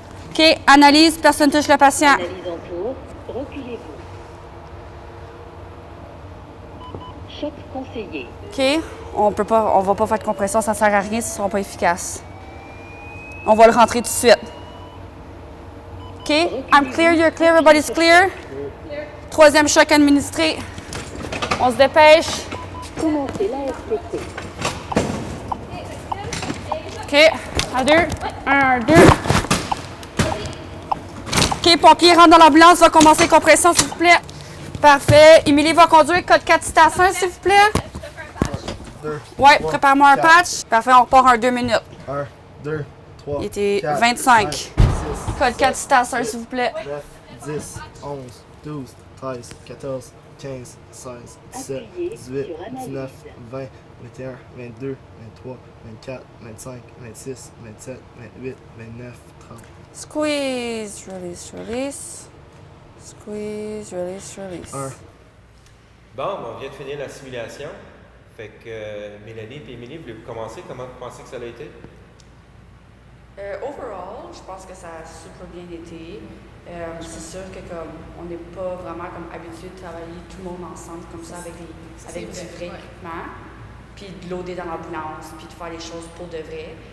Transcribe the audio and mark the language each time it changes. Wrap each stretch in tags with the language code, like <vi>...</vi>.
<fr>OK, analyse, personne touche le patient. Analyse en cours. Reculez-vous. Choc conseillé. OK, on va pas faire de compression, ça sert à rien, ce ne sera pas efficace. On va le rentrer tout de suite.</fr> <en>OK, I'm clear, you're clear, everybody's clear.</en> <fr>Troisième choc administré. On se dépêche. Commencez la SPC. OK, à 2, 1, 2. OK, pompier rentre dans l'ambulance, va commencer compression, s'il vous plaît. Parfait. Émilie va conduire, code 4 citation, s'il vous plaît. Ouais, prépare-moi un patch. Parfait, on repart en 2 minutes. 1, 2, 3, Il était 4, 25. 5, 6, Code 4 citation, s'il vous plaît. 9, 10, 11, 12, 13, 14, 15, 16, 17, 18, 19, 20, 21, 22, 23, 24, 25, 26, 27, 28, 29, 30.</fr> <en>Squeeze, release, release. Squeeze, release, release.</en> <fr>1. Bon, on vient de finir la simulation. Fait que Mélanie et Émilie, voulez-vous commencer? Comment vous pensez que ça a été? Overall, je pense que ça a super bien été. C'est sûr que comme on n'est pas vraiment comme habitué de travailler tout le monde ensemble comme ça avec du vrai équipement, puis de loader dans l'ambulance, puis de faire les choses pour de vrai.</fr>